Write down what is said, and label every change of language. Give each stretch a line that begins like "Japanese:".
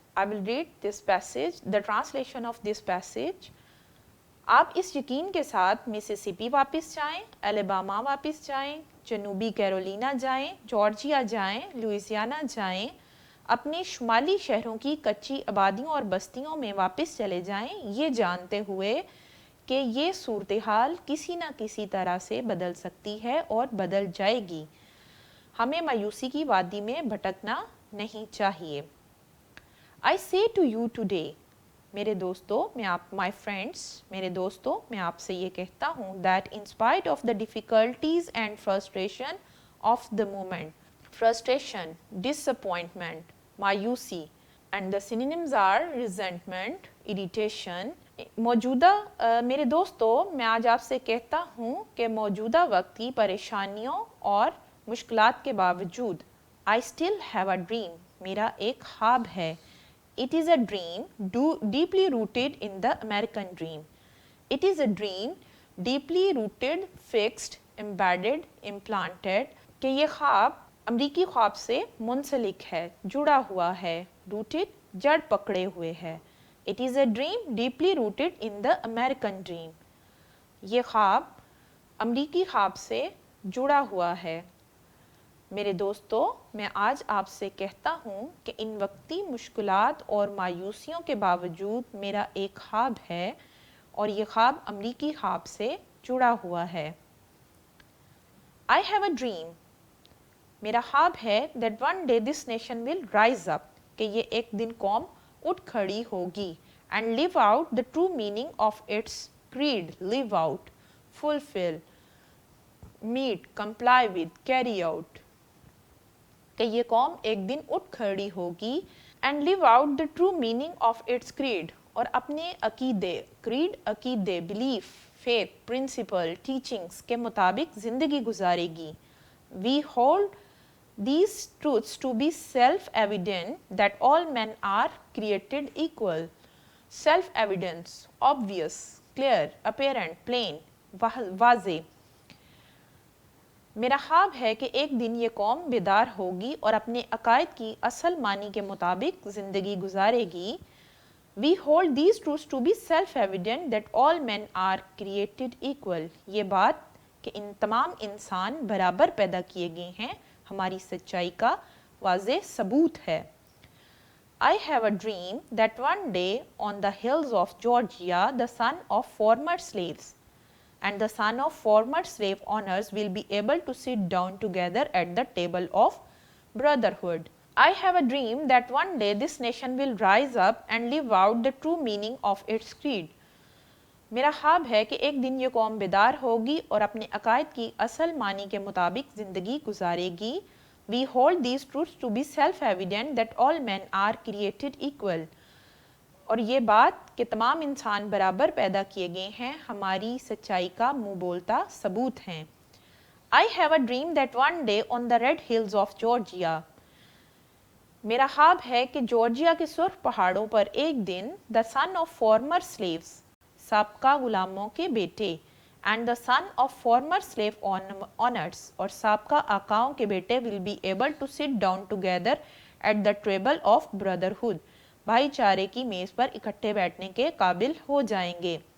English: I will read this passage, the translation of this passage.
Urdu: آپ اس یقین کے ساتھ مسیسپی واپس جائیں, الاباما واپس جائیں, جنوبی کیرولینا جائیں, جارجیا جائیں, لوئیزیانا جائیں, اپنے شمالی شہروں کی کچی آبادیوں اور بستیوں میں واپس چلے جائیں, یہ جانتے ہوئے کہ یہ صورتحال کسی نہ کسی طرح سے بدل سکتی ہے اور بدل جائے گی. ہمیں مایوسی کی وادی میں بھٹکنا نہیں چاہیے.
English: I say to you today,
Urdu: میرے دوستوں
English: my friends,
Urdu: میرے دوستوں میں آپ سے یہ کہتا ہوں
English: that in spite of the difficulties and frustration of the moment, frustration, disappointment, مایوسی, and the synonyms are resentment, irritation.
Urdu: موجودہ میرے دوستوں میں آج آپ سے کہتا ہوں کہ موجودہ وقت کی پریشانیوں اور مشکلات کے باوجود
English: I still have a dream,
Urdu: میرا ایک خواب ہے.
English: It is a dream deeply rooted in the American dream. It is a dream deeply rooted, fixed, embedded, implanted.
Urdu: کہ یہ خواب امریکی خواب سے منسلک ہے, جڑا ہوا ہے, rooted, جڑ پکڑے ہوئے ہے.
English: It is a dream deeply rooted in the American dream.
Urdu: یہ خواب امریکی خواب سے جڑا ہوا ہے. میرے دوستو میں آج آپ سے کہتا ہوں کہ ان وقتی مشکلات اور مایوسیوں کے باوجود میرا ایک خواب ہے اور یہ خواب امریکی خواب سے جڑا ہوا ہے.
English: I have a dream.
Urdu: میرا خواب ہے
English: that one day this nation will rise up,
Urdu: کہ یہ ایک دن قوم اٹھ کھڑی ہوگی
English: and live out the true meaning of its creed. Live out, fulfill, meet, comply with, carry out.
Urdu: کہ یہ قوم ایک دن اٹھ کھڑی ہوگی
English: and live out the true meaning of its creed,
Urdu: اور اپنے عقیدے, creed عقیدے,
English: belief, faith, principle, teachings
Urdu: کے مطابق زندگی گزارے گی.
English: We hold these truths to be self-evident that all men are created equal. Self-evidence, obvious, clear, apparent, plain, واضح.
Urdu: میرا خواب ہے کہ ایک دن یہ قوم بیدار ہوگی اور اپنے عقائد کی اصل معنی کے مطابق زندگی گزارے گی.
English: We hold these truths to be self-evident that all men are created equal.
Urdu: یہ بات کہ ان تمام انسان برابر پیدا کیے گئے ہیں ہماری سچائی کا واضح ثبوت ہے.
English: I have a dream that one day on the hills of Georgia the son of former slaves and the son of former slave owners will be able to sit down together at the table of brotherhood. I have a dream that one day this nation will rise up and live out the true meaning of its creed.
Urdu: میرا خواب ہے کہ ایک دن یہ قوم بیدار ہوگی اور اپنے عقائد کی اصل معنی کے مطابق زندگی گزارے گی.
English: We hold these truths to be self-evident that all men are created equal.
Urdu: اور یہ بات کہ تمام انسان برابر پیدا کیے گئے ہیں ہماری سچائی کا منہ بولتا ثبوت ہیں.
English: I have a dream that one day on the red hills of Georgia.
Urdu: میرا خواب ہے کہ جارجیا کے سرخ پہاڑوں پر ایک دن
English: the son of former slaves
Urdu: سابقہ غلاموں کے بیٹے
English: and the son of former slave owners
Urdu: اور سابقہ آقاؤں کے بیٹے
English: will be able to sit down together at the table of brotherhood
Urdu: بھائی چارے کی میز پر اکٹھے بیٹھنے کے قابل ہو جائیں گے.